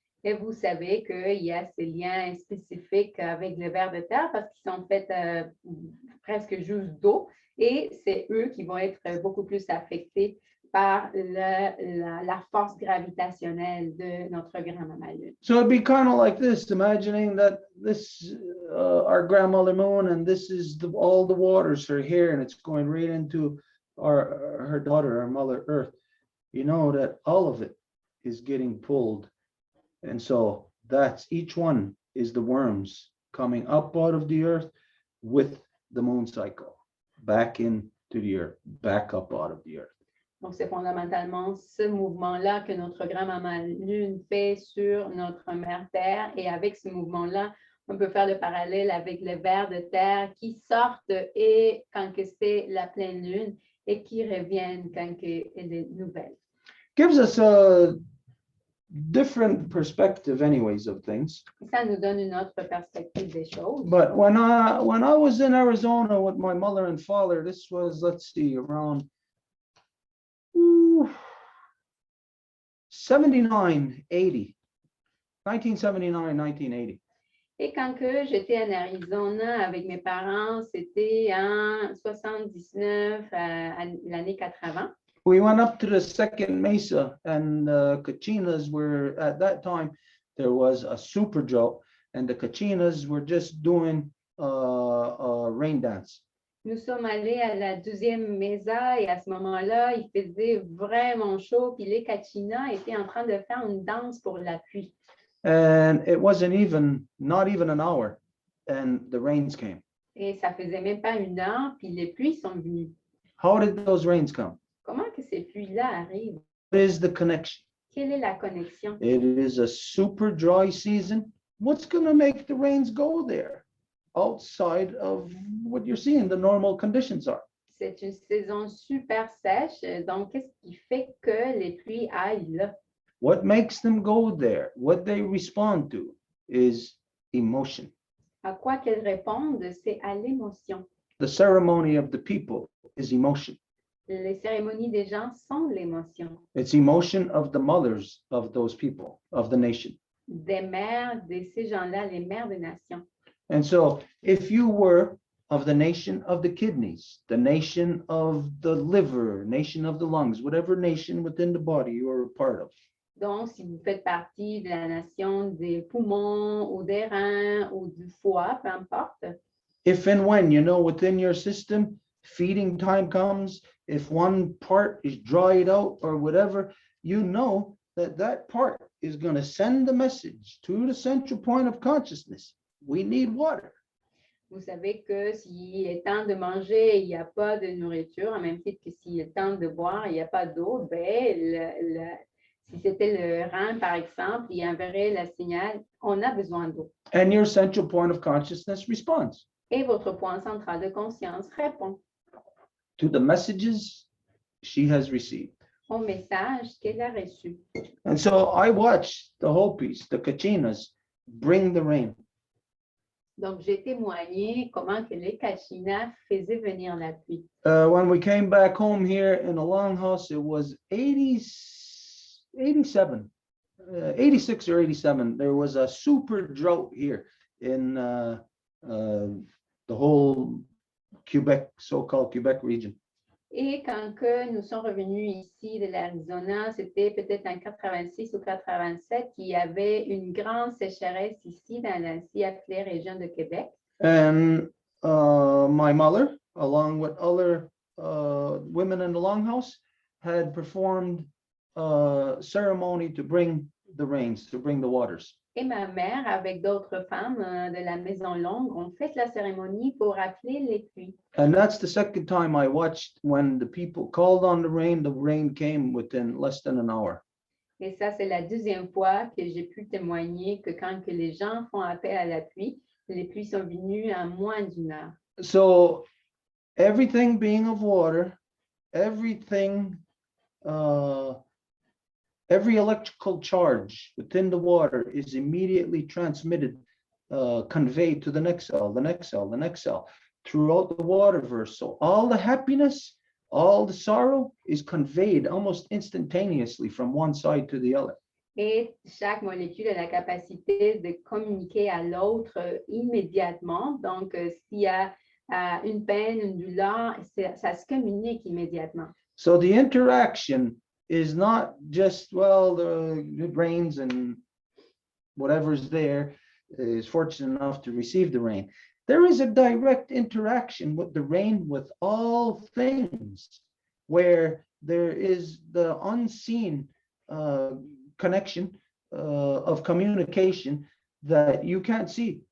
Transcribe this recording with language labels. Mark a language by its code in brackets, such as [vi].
[fr] Et vous savez qu'il y a ces liens spécifiques avec les vers de terre parce qu'ils sont faits presque juste d'eau et c'est eux qui vont être beaucoup plus affectés par la force gravitationnelle de notre grand-maman Lune. [en] So it'd be kind of like this, imagining that this, our grandmother moon, and this is all the waters are here and it's going right into her daughter, our mother Earth. You know that all of it is getting pulled. And so that's, each one is the worms coming up out of the earth with the moon cycle, back into the earth, back up out of the earth. [fr] Donc, c'est fondamentalement ce mouvement-là que notre grand-maman Lune fait sur notre mère Terre. Et avec ce mouvement-là, on peut faire le parallèle avec les vers de terre qui sortent et quand que c'est la pleine lune et qui reviennent quand que elle est nouvelle. [en] Gives us different perspective anyways of things. [fr] Ça nous donne une autre perspective des choses. [en] But when I was in Arizona with my mother and father, this was, let's see, around 79, 80, 1979, 1980. [fr] Et quand que j'étais en Arizona avec mes parents, c'était en 79, l'année 80. [en] We went up to the second mesa, and the Kachinas were, at that time, there was a super drought, and the Kachinas were just doing a rain dance. [fr] Nous sommes allés à la 12e mesa et à ce moment-là, il faisait vraiment chaud. Puis les Kachinas étaient en train de faire une danse pour la pluie. [en] And it wasn't not even an hour, and the rains came. [fr] Et ça faisait même pas une heure, puis les pluies sont venues. [en] How did those rains come? [fr] Comment que ces pluies-là arrivent? [en] What is the connection? [fr] Quelle est la connexion? [en] It is a super dry season. What's going to make the rains go there outside of what you're seeing, the normal conditions are? [fr] C'est une saison super sèche, donc qu'est-ce qui fait que les pluies aillent là? [en] What makes them go there, what they respond to, is emotion. [fr] À quoi qu'elles répondent, c'est à l'émotion. [en] The ceremony of the people is emotion. [fr] Les cérémonies des gens sont l'émotion. [en] It's emotion of the mothers of those people, of the nation. [fr] Des mères de ces gens-là, les mères des nations. [en] And so if you were of the nation of the kidneys, the nation of the liver, nation of the lungs, whatever nation within the body you are a part of, [fr] Donc, si vous faites partie de la nation des poumons ou des reins ou du foie, peu importe, [en] if and when, within your system, feeding time comes, if one part is dried out or whatever, that part is going to send the message to the central point of consciousness. We need water. [fr] vous savez que s'il est temps de manger, il n'y a pas de nourriture, en même titre que s'il est temps de boire, il n'y a pas d'eau, si c'était le rein, par exemple, il enverrait le signal, on a besoin d'eau. [en] And your central point of consciousness responds [fr] Et votre point central de conscience répond [en] to the messages she has received. [fr] au message qu'elle a reçu. [en] And so I watched the Hopis, the Kachinas, bring the rain. [fr] Donc, j'ai témoigné comment que les Kachinas faisaient venir la pluie. [en] When we came back home here in the longhouse, it was 86 or 87. There was a super drought here in the whole Quebec, so-called Quebec region. [fr] Et quand que nous sommes revenus ici de l'Arizona, c'était peut-être en 86 ou 87 qu'il y avait une grande sécheresse ici dans la si appelée région de Québec. [en] And my mother, along with other women in the longhouse, had performed a ceremony to bring the rains, to bring the waters. [fr] Et ma mère, avec d'autres femmes de la Maison Longue, ont fait la cérémonie pour appeler les pluies. [en] And that's the second time I watched when the people called on the rain came within less than an hour. [fr] Et ça, c'est la deuxième fois que j'ai pu témoigner que quand que les gens font appel à la pluie, les pluies sont venues en moins d'une heure. [en] So everything being of water, everything, every electrical charge within the water is immediately transmitted, conveyed to the next cell, the next cell, the next cell, throughout the waterverse. So all the happiness, all the sorrow is conveyed almost instantaneously from one side to the other. [fr] Et chaque molécule a la capacité de communiquer à l'autre immédiatement. Donc, s'il y a une peine, une douleur, ça se communique immédiatement. [en] So the interaction is not just, it rains and whatever's there is fortunate enough to receive the rain. There is a direct interaction with the rain with all things, where there is the unseen connection of communication that you can't see.